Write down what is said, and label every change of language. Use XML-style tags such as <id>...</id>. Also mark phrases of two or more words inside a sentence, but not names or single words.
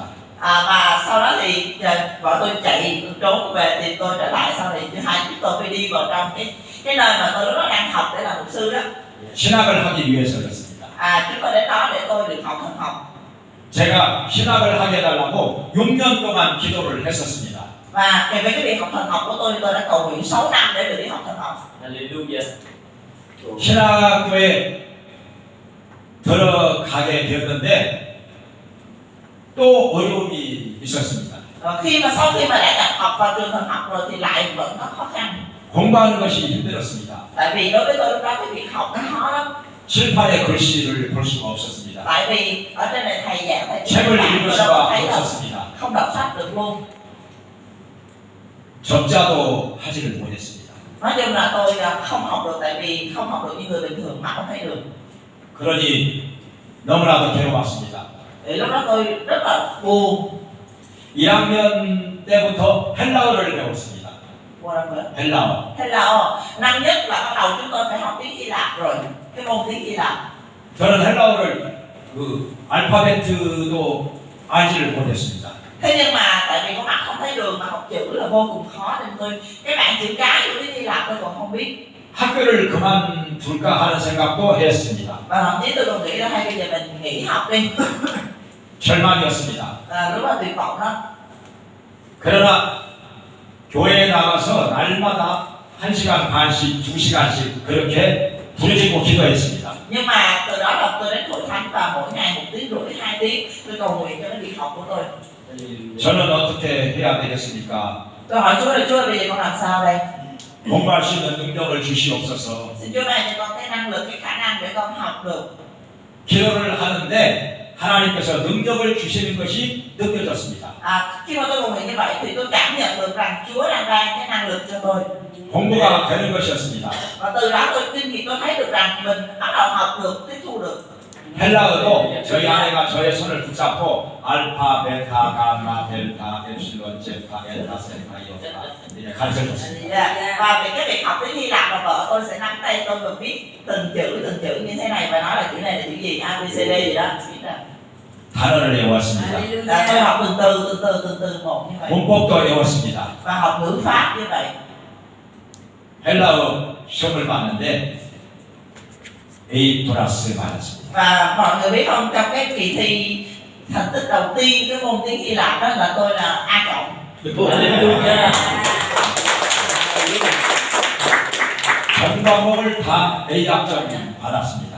<vi>Và sau đó thì vợ tôi chạy trốn về tìm tôi trở lại, sau thì hai chúng tôi phải đi vào trong cái nơi mà tôi lúc đó đang học để làm mục sư đó.</vi> <ko>신학을 하기 위해서였습니다.</ko> <vi>Chúng tôi đến đó để tôi được học thần học.</vi> <ko>제가 신학을 하게 해달라고 6년 동안 기도를 했었습니다.</ko> <vi>Và về cái việc học thần học của tôi đã cầu nguyện 6 năm để được đi học thần học.</vi> <ko>할렐루야. 신학교에 들어가게 되었는데 또 어려움이 있었습니다.</ko> <vi>Khi mà sau khi mà đã nhập học vào trường thần học rồi thì lại vẫn có khó khăn.</vi> <ko>공부하는 것이 힘들었습니다.</ko> <vi>Tại vì đối với tôi lúc đó cái việc học nó khó lắm.</vi> <ko>칠판에 글씨를 볼 수가 없었습니다.</ko> <vi>Tại vì ở trên này thầy giảng thầy</vi> <ko>책을 읽을</ko> <vi>tôi đâu</vi> <ko>수가</ko> <vi>thấy đâu,</vi> <ko>없었습니다.</ko> <vi>không đọc sách được luôn.</vi> <ko>접자도 하지를 못했습니다.</ko> <vi>Nói chung là tôi không học được, tại vì không học được như người bình thường mà không thấy được.</vi> <ko>그러니 너무나도 괴로웠습니다.</ko> <vi>Thì lúc đó tôi rất là buồn.</vi> <ko>1학년 때부터 헬라어를 배웠습니다.</ko> <vi>Buồn lắm nữa.</vi> <ko>헬라어.</ko> <vi>Thế là năm nhất là bắt đầu chúng tôi phải học tiếng Hy Lạp rồi, cái môn tiếng Hy Lạp.</vi> <ko>저는 헬라어를 그 알파벳도 알지를 못했습니다.</ko> <vi>Thế nhưng mà tại vì con mắt không thấy đường mà học chữ là vô cùng khó nên tôi cái bảng chữ cái của tiếng Hy Lạp tôi còn không biết.</vi> <ko>학교를 그만둘까 하는 생각도 했습니다.</ko> <vi>Và thậm chí tôi còn nghĩ là hay bây giờ mình nghỉ học đi.</vi> <ko>절망이었습니다.</ko> <vi>Rất là tuyệt vọng đó.</vi> <ko>그러나 교회에 나가서 날마다 1시간 반씩, 2시간씩 그렇게 부르짖고 기도했습니다.</ko> <vi>Nhưng mà từ đó là tôi đến hội thánh và mỗi ngày 1 tiếng rưỡi, 2 tiếng tôi cầu nguyện cho cái việc học của tôi.</vi> <ko>저는 어떻게 해야 되겠습니까?</ko> <vi>Tôi hỏi Chúa là Chúa bây giờ con làm sao đây?</vi> <ko>공부할 수 있는 능력을 주시옵소서.</ko> <vi>Xin Chúa ban cho con cái năng lực, cái khả năng để con học được.</vi> <ko>기도를 하는데 하나님께서 능력을 주시는 것이 느껴졌습니다.</ko> <vi>Khi mà tôi cầu nguyện như vậy thì tôi cảm nhận được rằng Chúa đang ban cái năng lực cho tôi.</vi> <ko>공부가 되는 것이었습니다.</ko> <vi>Và từ đó tôi kinh nghiệm tôi thấy được rằng mình bắt đầu học được, tiếp thu được.</vi> <ko>헬라어도 저희 아내가 저의 손을 붙잡고 알파, 베타, 감마, 델타, 엡실론, 제타, 엘타, 세타, 이오타 이렇게 가르쳐줬습니다.</ko> <vi>Và về cái việc học tiếng Hy Lạp là vợ tôi sẽ nắm tay tôi và viết từng chữ như thế này và nói là chữ này là chữ gì, A, B, C, D gì đó. Viết ra.</vi> <ko>단어를 외웠습니다.</ko> <vi>Tôi học từng từ một như vậy.</vi> <ko>문법도 외웠습니다.</ko> <vi>Và học ngữ pháp như vậy.</vi> <ko>헬라어 시험을 봤는데 A 플러스 맞았습니다.</ko> <vi>Và mọi người biết không, trong cái kỳ thi thành tích đầu tiên cái môn tiếng Hy Lạp đó là tôi là A cộng.</vi> <ko>할렐루야. 전 과목을 다 A 학점 받았습니다.</ko>